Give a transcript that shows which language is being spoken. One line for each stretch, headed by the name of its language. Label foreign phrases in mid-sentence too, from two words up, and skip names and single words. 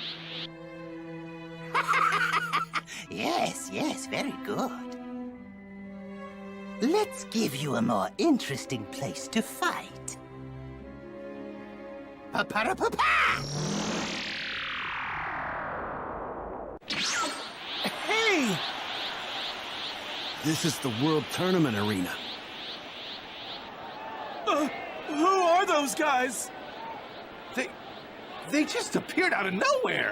English: Yes, very good. Let's give you a more interesting place to fight. Pa-pa-da-pa-pa! Hey! This is the World Tournament Arena. Who are those guys? They just appeared out of nowhere.